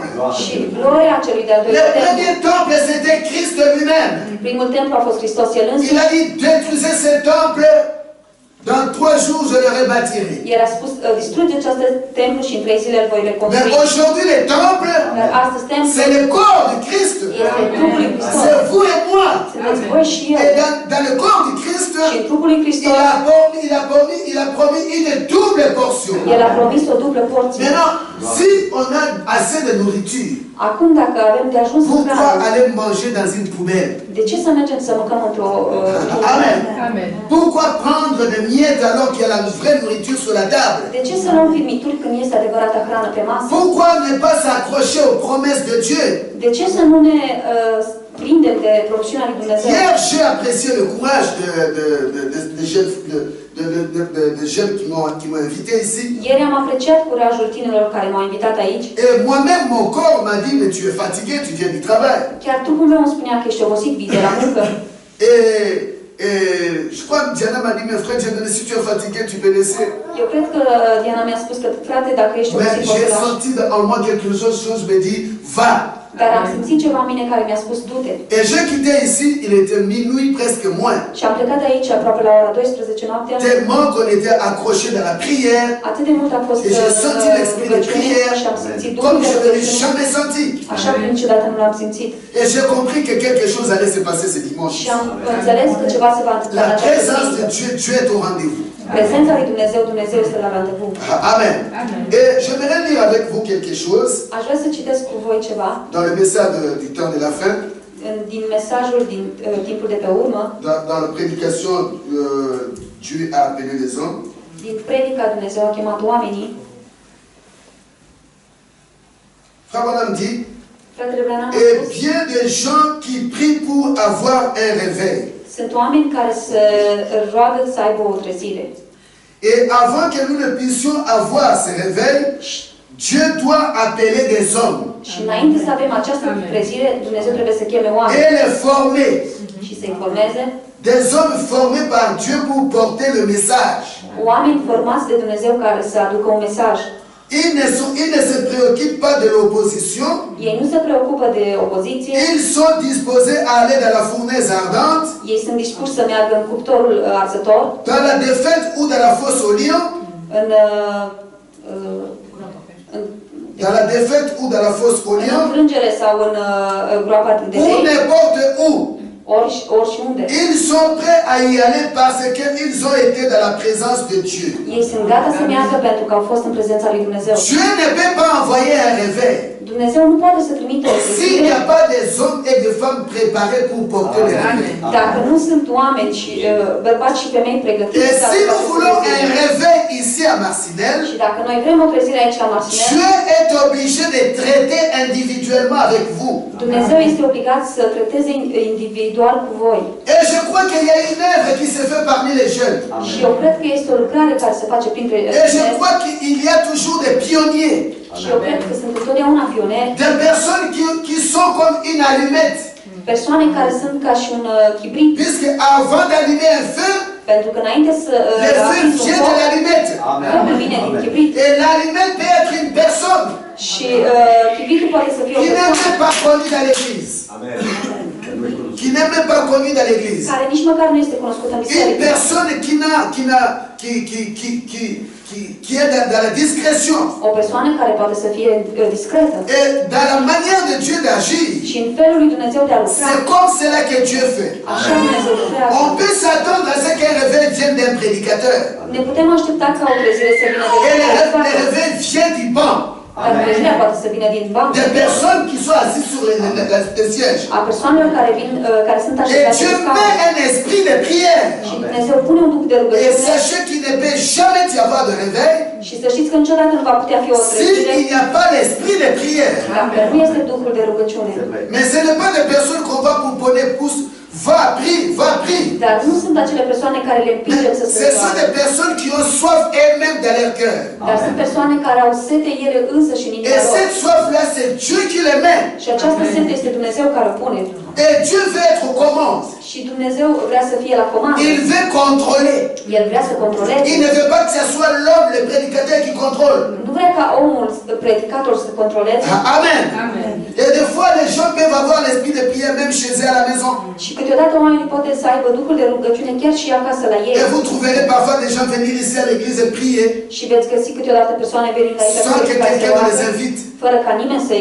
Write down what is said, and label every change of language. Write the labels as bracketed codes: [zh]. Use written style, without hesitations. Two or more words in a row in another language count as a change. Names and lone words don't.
[ro] Și gloria celui de-al [fr] Le [ro] doilea templu. [fr] premier temple, c'était Christ lui-même. [ro] Primul templu a fost Hristos el [fr] Il [ro] însuși. [fr] a dit, détruisez ce temple, dans 3 jours je le rebâtirai. [ro] El a spus, distruge acest templu și în 3 zile îl voi [fr] Mais [ro] reconstrui. [fr] aujourd'hui, le temple, [ro] Dar astăzi templu [fr] c'est le corps de Christ. [ro] este trupul lui Hristos. [fr] C'est vous et moi. [ro] Sunteți voi și eu. [fr] Et dans le corps de Christ, [ro] Și în trupul lui Hristos, [fr] il a promis une double portion. [ro] El a promis o dublă porție. [fr] Maintenant, si on a assez de nourriture, [ro] Acum, dacă avem de ajuns în [fr] pourquoi [ro] hrană, [fr] aller manger dans une poubelle? [ro] de ce să mergem să mâncăm într-o [fr] Amen. [ro] Amen. [fr] Pourquoi prendre des miettes alors qu'il y a la vraie nourriture sur la table? [ro] De ce să luăm firmituri când este adevărata hrană pe masă? [fr] Pourquoi ne pas s'accrocher aux promesses de Dieu? [ro] De ce să nu ne prindem de promisiunea lui Dumnezeu? [fr] Hier, j'ai apprécié le courage de jeunes qui m'ont invité ici. [ro] Ieri am apreciat curajul tinerilor care m-au invitat aici. [fr] Et moi-même, mon corps m'a dit, mais tu es fatigué, tu viens du travail. [ro] Chiar trupul meu îmi spunea că ești obosit, vii de la muncă. [fr] Et je crois que Diana m'a dit, mais frère, si tu es fatigué, tu peux laisser. [ro] Eu cred că Diana mi-a spus că, frate, dacă ești [fr] Mais [ro] obosit, poți [fr] j'ai [ro] să lași. [fr] senti en moi quelque chose me dit, va. [ro] Dar am simțit ceva în mine care mi-a spus, du-te. [fr] Et j'ai quitté ici, il était minuit presque moins. [ro] Și am plecat de aici aproape la ora 12 noaptea. [fr] Tellement qu'on était accrochés dans la prière. [ro] Atât de mult a fost [fr] Et j'ai senti l'esprit de prière, [ro] și am simțit [fr] comme [ro] Duhul [fr] je [ro] de [fr] ne l'ai [ro] rugăciune, [fr] jamais senti. [ro] așa cum niciodată nu l-am simțit. [fr] Et j'ai compris que quelque chose allait se passer ce dimanche. [ro] Și am înțeles că ceva se va întâmpla în [fr] La [ro] această [fr] présence de [ro] zi. [fr] Dieu, Dieu est au rendez-vous. [ro] Prezența lui Dumnezeu, Dumnezeu este la randevu. Amen. [fr] Et j'aimerais lire avec vous quelque chose [ro] Aș vrea să citesc cu voi ceva [fr] dans le message du temps de la fin, [ro] din mesajul din timpul de pe urmă, [fr] dans la prédication Dieu a appelé les hommes. [ro] din predica Dumnezeu a chemat oamenii. [fr] Frère Branham dit, [ro] Fratele Branham a [fr] et [ro] spus, [fr] bien des gens qui prient pour avoir un réveil. [ro] sunt oameni care se roagă să aibă o trezire. [fr] Et avant que nous ne puissions avoir ce réveil, Dieu doit appeler des hommes [ro] Și înainte să avem această trezire, Dumnezeu trebuie să cheme oameni [fr] et les former. [ro] și să-i formeze. [fr] Des hommes formés par Dieu pour porter le message. [ro] Oameni formați de Dumnezeu care să aducă un mesaj. [fr] Ils ne se préoccupent pas de l'opposition. [ro] Ei nu se preocupă de opoziție. [fr] Ils sont disposés à aller dans la fournaise ardente, [ro] Ei sunt dispuși să meargă în cuptorul arzător, [fr] dans la défaite ou dans la fosse au lion, [ro] în [fr] dans la défaite ou dans la fosse au lion, [ro] înfrângere sau în groapa de [fr] ou [ro] lei, [fr] n'importe où. [ro] oriunde. [fr] Ils sont prêts à y aller parce qu'ils ont été dans la présence de Dieu. [ro] Ei sunt gata să meargă pentru că au fost în prezența lui Dumnezeu. [fr] Dieu ne peut pas envoyer un réveil [ro] Dumnezeu nu poate să trimită o [fr] s'il n'y a [ro] trezire [fr] pas des hommes et des femmes préparés pour porter le réveil. [ro] dacă nu sunt oameni și bărbați și femei pregătiți. [fr] Et [ro] să [fr] si [ro] facă [fr] nous voulons un [ro] trezire. [fr] réveil ici à Marcinelle, [ro] Și dacă noi vrem o trezire aici la Marcinel, [fr] Dieu est obligé de traiter individuellement avec vous. [ro] Dumnezeu este obligat să trateze individual cu voi. [fr] Et je crois qu'il y a une œuvre qui se fait parmi les jeunes. [ro] Și eu cred că este o lucrare care se face printre [fr] Et je [ro] tineri. [fr] crois qu'il y a toujours des pionniers, [ro] Și eu cred că sunt întotdeauna pionieri, [fr] des personnes qui sont comme une allumette. [ro] persoane care sunt ca și un chibrit, [fr] Puisque avant d'allumer un feu, [ro] pentru că înainte să [fr] le feu [ro] aprinzi un [fr] vient de [ro] foc, [fr] l'allumette. [ro] focul vine din chibrit. [fr] Et l'allumette peut être une personne [ro] Și chibritul poate să fie o [fr] qui n'est [ro] persoană [fr] même pas connue dans l'église. Qui n'est même pas connue dans l'église. [ro] care nici măcar nu este cunoscută în [fr] Une [ro] biserică. [fr] personne qui est dans la discrétion. [ro] O persoană care poate să fie discretă. [fr] Et dans la manière de Dieu d'agir, [ro] Și în felul lui Dumnezeu de a lucra, [fr] c'est comme cela que Dieu fait. [ro] așa Dumnezeu lucrează. [fr] On peut s'attendre à ce qu'un réveil vienne d'un prédicateur. [ro] Ne putem aștepta ca o trezire să vină de [fr] Et [ro] la [fr] le [ro] predicator. [fr] réveil vient du banc. [ro] Dar trezirea poate să vină din bancă. [fr] Des personnes qui sont assises sur les sièges. [ro] A persoanelor care vin, care sunt [fr] Et [ro] așezate [fr] Dieu [ro] în [fr] met [ro] scaun. [fr] un esprit de prière. [ro] Și Dumnezeu pune un duc de [fr] Et [ro] rugăciune. [fr] sachez qu'il ne peut jamais y avoir de réveil [ro] Și să știți că niciodată nu va putea fi o trezire [fr] s'il n'y a pas l'esprit de prière. [ro] dacă nu este duhul de rugăciune. [fr] Mais ce n'est pas des personnes qu'on va pouponner, pousse, va, prie. [ro] Dar nu sunt acele persoane care le împingem să se [fr] Ce sont [ro] roage. [fr] des personnes qui ont soif elles-mêmes dans leur cœur. [ro] Dar sunt persoane care au sete ele însă și în [fr] Et [ro] inima lor. [fr] cette soif-là, c'est Dieu qui les met. [ro] Și această sete este Dumnezeu care o pune. [fr] Et Dieu veut être aux commandes. [ro] Și Dumnezeu vrea să fie la comandă. [fr] Il veut contrôler. [ro] El vrea să controleze. [fr] Il ne veut pas que ce soit l'homme, le prédicateur qui contrôle. [ro] Nu vrea ca omul, predicator, să controleze. Amen. [fr] Et des fois, les gens peuvent avoir l'esprit de prière même chez eux à la maison. [ro] Și câteodată oamenii pot să aibă duhul de rugăciune chiar și acasă la ei. [fr] Et vous trouverez parfois des gens venir ici à l'église et prier [ro] Și veți găsi câteodată persoane venind aici [fr] sans que [ro] care se [fr] quelqu'un ne les [ro] roagă, [fr] invite. [ro] fără ca nimeni să-i